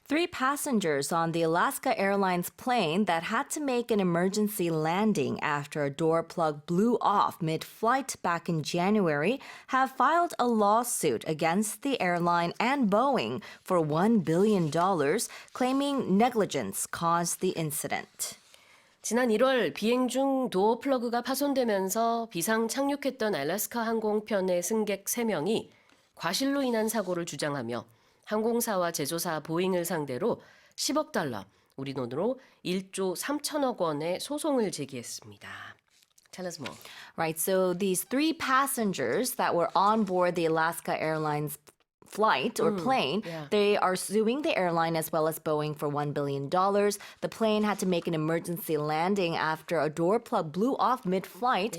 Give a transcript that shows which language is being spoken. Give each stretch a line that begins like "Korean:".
English: Three passengers on the Alaska Airlines plane that had to make an emergency landing after a door plug blew off mid-flight back in January have filed a lawsuit against the airline and Boeing for $1 billion, claiming negligence caused the incident.
Korean: 지난 1월 비행 중 도어 플러그가 파손되면서 비상착륙했던 알래스카 항공편의 승객 3명이 과실로 인한 사고를 주장하며 항공사와 제조사 보잉을 상대로 10억 달러, 우리 돈으로 1조 3천억 원의 소송을 제기했습니다.
English: Tell us more. Right, so these three passengers that were on board the Alaska Airlines flight or plane, they are suing the airline as well as Boeing for $1 billion. The plane had to make an emergency landing after a door plug blew off mid-flight.